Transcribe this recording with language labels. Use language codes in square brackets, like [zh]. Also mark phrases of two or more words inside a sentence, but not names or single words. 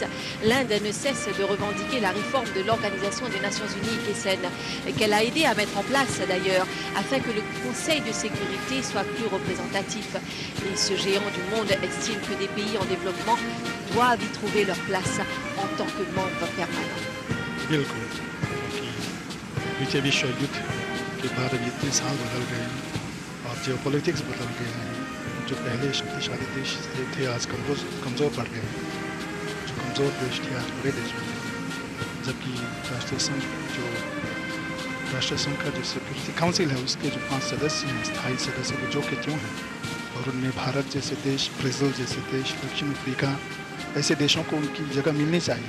[fr] L'Inde ne cesse de revendiquer la réforme de l'Organisation des Nations Unies, qu'elle a aidé à mettre en place d'ailleurs, afin que le Conseil de sécurité soit plus représentatif. Et ce géant du monde estime que des pays en développement doivent y trouver leur place en tant que membres permanents. [hi] कि भारत इतने साल बदल गए हैं और जियोपॉलिटिक्स बदल गए हैं। जो पहले शक्तिशाली देश थे आज कमज़ोर पड़ गए हैं। जो कमज़ोर देश थे आज बड़े देश बन गए। जबकि राष्ट्र संघ का जो [en] security council [hi] है उसके जो 5 सदस्य हैं, स्थायी सदस्य वो जो कि क्यों हैं, और उनमें भारत जैसे देश, ब्राज़ील जैसे देश, दक्षिण अफ्रीका ऐसे देशों को उनकी जगह मिलनी चाहिए।